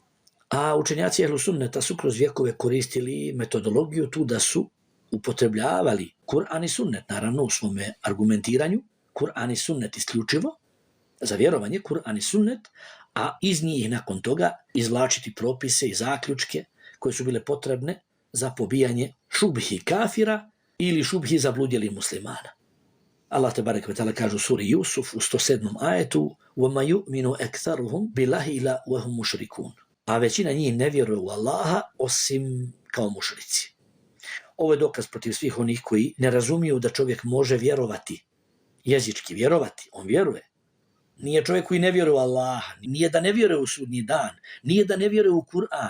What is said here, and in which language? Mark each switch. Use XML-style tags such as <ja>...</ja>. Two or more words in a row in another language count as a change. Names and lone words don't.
<bs>A učenjaci ehlu sunneta su kroz vjekove koristili metodologiju tu da su upotrebljavali Kur'an i sunnet, naravno u svome argumentiranju, Kur'an i sunnet isključivo, za vjerovanje Kur'an i sunnet, a iz njih nakon toga izvlačiti propise i zaključke koje su bile potrebne za pobijanje šubhi kafira ili šubhi zabludjelih muslimana. Allah</bs> <ar>تبارك وتعالى</ar> <bs>kaže u suri Jusuf u 107. ajetu:</bs> <ar>وَمَا يُؤْمِنُ أَكْثَرُهُمْ بِاللَّهِ إِلَّا وَهُمْ مُشْرِكُونَ.</ar> <bs>A većina njih ne vjeruje u Allaha osim kao mušrici. Ovo je dokaz protiv svih onih koji ne razumiju da čovjek može vjerovati, jezički vjerovati, on vjeruje. Nije čovjek koji ne vjeruje u Allaha, nije da ne vjeruje u sudnji dan, nije da ne vjeruje u Kur'an.</bs>